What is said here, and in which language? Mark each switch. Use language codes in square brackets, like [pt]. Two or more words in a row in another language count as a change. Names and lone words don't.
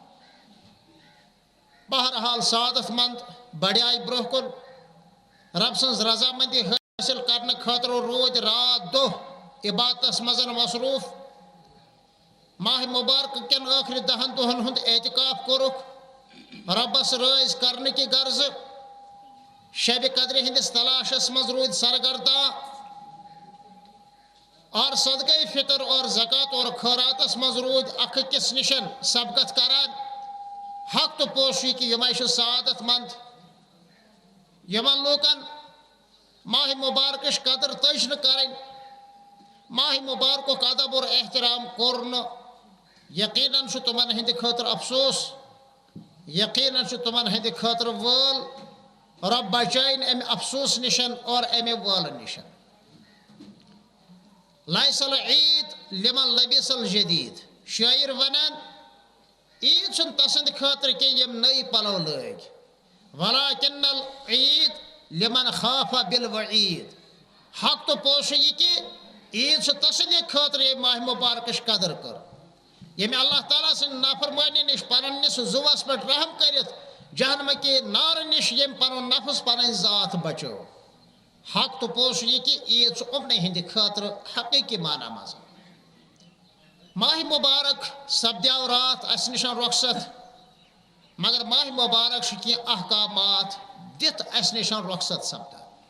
[ks] بہرحال سعادت مند بڑیاے برونٛہہ کُن رب سٕنٛز رضامندی حٲصِل کرنہٕ خٲطرٕ روٗدۍ رات دۄہ عبادتس منٛز مصروٗف ماہِ مُبارک کٮ۪ن ٲخری 10 دۄہن ہُنٛد اعتکاف کوٚرُکھ رۄبس رٲضۍ کرنہٕ کہِ غرضہٕ شبِ قدرِ ہٕنٛدِس تلاشس منٛز روٗدۍ سرگرداں اور صدقے فطر اور زکات اور خٲراتس منٛز روٗدۍ اکھ أکِس نِشن سبقت کران حق تہٕ پوٚز چھُ کہِ یِمے چھِ سعادت مند یِمن لوٗکن ماہِ مُبارکٕچ قدر تٔج نہٕ کرٕنۍ ماہِ مُبارکُک ادب اور احترام کوٚر نہٕ یقیٖنن چھُ تِمن ہٕنٛدِ خٲطرٕ افسوٗس یقیٖنن چھُ تِمن ہٕنٛدِ خٲطرٕ وٲل رب بچٲیِن امہِ افسوٗس نِشن اور امہِ وٲلہٕ نِشن [ar] ليس العيد لمن لبس الجديد [ks] شٲعر ونان عیٖد چھُنہٕ تسٕنٛدِ خٲطرٕ کینٛہہ یِم نٔے پلو لٲگۍ [ar] ولكن العيد لمن خاف بالوعيد [ks] حق تہٕ پوٚز چھُ یہِ کہِ عیٖد چھِ تسٕنٛدِ خٲطرٕ ییٚمہِ ماہِ مُبارکٕچ قدر کٔر ییٚمہِ اللہ تعالیٰ سٕنٛدِ نافرمٲنی نِش پننِس زُوس پٮ۪ٹھ رحم کٔرِتھ جہنمٕکہِ نارٕ نِش ییٚمہِ پنُن نفس پنٕنۍ ذات بچٲو حق تہٕ پوٚز چھُ یہِ کہِ عیٖد چھُ یِمنٕے ہٕنٛدِ خٲطرٕ حقیٖقی معنی منٛز ماہِ مُبارک سپدیو راتھ اسہِ نِش رۄخصت مگر ماہِ مُبارک چھُ کینٛہہ احکامات دِتھ اسہِ نِش رۄخصت سپدان